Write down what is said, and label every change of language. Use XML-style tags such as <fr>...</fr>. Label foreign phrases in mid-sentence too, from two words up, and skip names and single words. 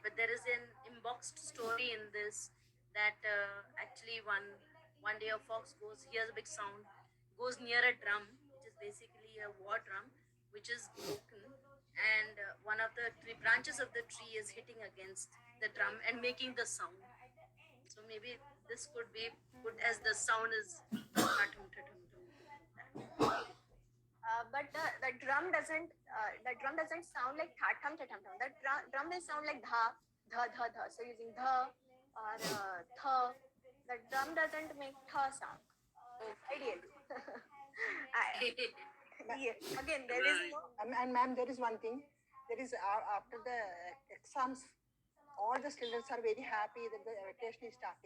<en>But there is an emboxed story in this that actually one day a fox hears a big sound, goes near a drum, which is basically a war drum, which is broken, and one of the branches of the tree is hitting against the drum and making the sound. So maybe this could be put as the sound is. But the drum doesn't sound like tha thum tha thum thum. The drum will sound like dha dha dha dha. So using dha or tha, the drum doesn't make tha sound. Ideally. Again, there is no. And ma'am, there is one thing. There is after the exams, all the students are very happy that the vacation is starting.</en>